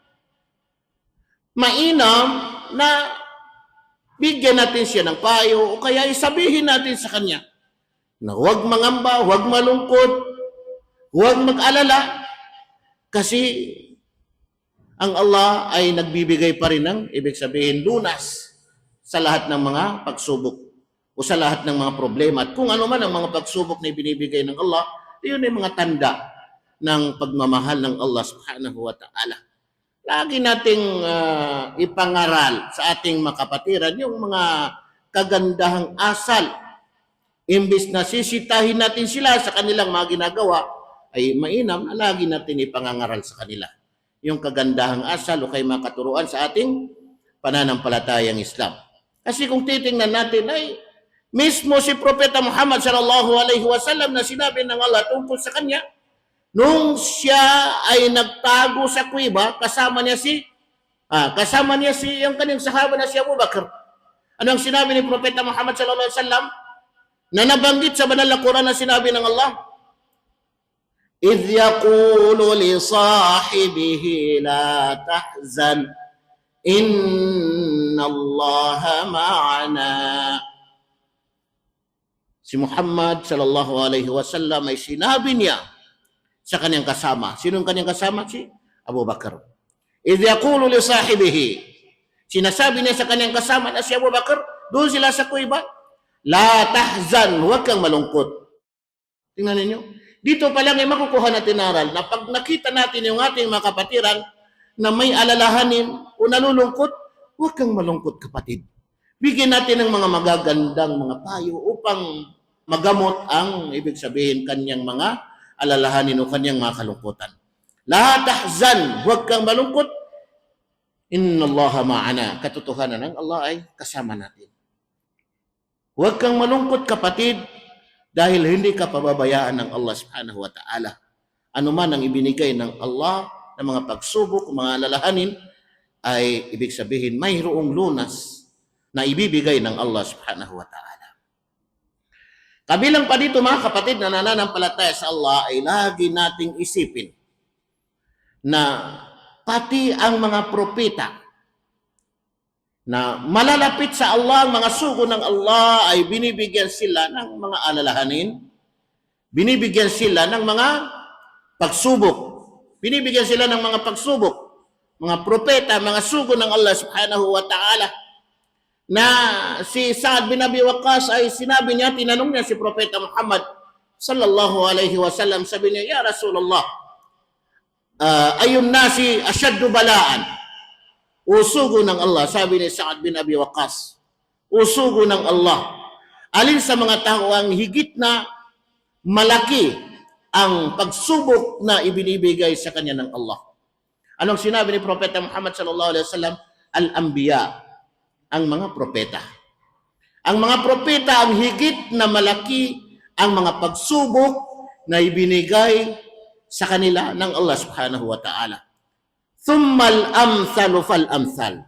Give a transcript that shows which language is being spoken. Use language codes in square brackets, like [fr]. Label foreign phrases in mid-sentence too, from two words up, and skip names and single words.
[tl] mainam na bigyan natin siya ng payo o kaya isabihin natin sa kanya na huwag mangamba, huwag malungkot, huwag mag-alala, kasi ang Allah ay nagbibigay pa rin ng, ibig sabihin, lunas sa lahat ng mga pagsubok o sa lahat ng mga problema. At kung ano man ang mga pagsubok na ibinibigay ng Allah, yun ay mga tanda ng pagmamahal ng Allah [ar] سبحانه وتعالى. [tl] Lagi nating ipangaral sa ating makapatiran yung mga kagandahang asal. Imbis na sisitahin natin sila sa kanilang mga ginagawa, ay mainam na lagi natin ipangangaral sa kanila yung kagandahang asal o kay mga katuruan sa ating pananampalatayang Islam. Kasi kung titingnan natin ay mismo si Propeta Muhammad [ar] صلى الله عليه وسلم [tl] na sinabi ng Allah tungkol sa kanya, nung siya ay nagtago sa kuweba, kasama niya si yung kanyang sahaba na si Abu Bakr. Anong sinabi ni Propeta Muhammad [ar] صلى الله عليه وسلم [tl] na nabanggit sa banal na Quran na sinabi ng Allah? [ar] إذ يقول لصاحبه لا تحزن إن الله معنا. [tl] Si Muhammad [ar] صلى الله عليه وسلم [tl] ay sinabi niya sa kanyang kasama. Sinong kanyang kasama? Si Abu Bakar. [ar] إذ يقول لصاحبه, [tl] sinasabi niya sa kanyang kasama na si Abu Bakar, doon sila sa kuweba, [ar] لا تحزن, [tl] huwag kang malungkot. Tingnan ninyo. Dito pa lang ay makukuha natin aral na pag nakita natin yung ating mga kapatiran na may alalahanin o nalulungkot, huwag kang malungkot kapatid. Bigyan natin ng mga magagandang mga payo upang magamot ang ibig sabihin kanyang mga alalahanin o kanyang mga kalungkutan. [ar] لا تحزن, [tl] huwag kang malungkot. [ar] إن الله معنا. [tl] Katotohanan ng Allah ay kasama natin. Huwag kang malungkot kapatid, dahil hindi ka pababayaan ng Allah [ar] سبحانه وتعالى. [tl] Ano man ang ibinigay ng Allah ng mga pagsubok, mga alalahanin, ay ibig sabihin mayroong lunas na ibibigay ng Allah [ar] سبحانه وتعالى. [tl] Kabilang pa dito mga kapatid na nananampalataya sa Allah ay lagi nating isipin na pati ang mga propeta na malalapit sa Allah, ang mga sugo ng Allah ay binibigyan sila ng mga alalahanin, binibigyan sila ng mga pagsubok, binibigyan sila ng mga pagsubok, mga propeta, mga sugo ng Allah [ar] سبحانه وتعالى, [tl] na si Sa'ad bin Abi Waqqas ay sinabi niya, tinanong niya si Propeta Muhammad [ar] صلى الله عليه وسلم, [tl] sabi niya, [ar] يا رسول الله, أي الناس أشد بلاء, [tl] usugo ng Allah, sabi ni Sa'ad bin Abi Waqqas, usugo ng Allah, alin sa mga tao ang higit na malaki ang pagsubok na ibinibigay sa kanya ng Allah? Anong sinabi ni Propeta Muhammad [ar] صلى الله عليه وسلم? [tl] Al-anbiya, ang mga propeta. Ang mga propeta ang higit na malaki ang mga pagsubok na ibinigay sa kanila ng Allah [ar] سبحانه وتعالى. ثم الأمثل فالأمثل.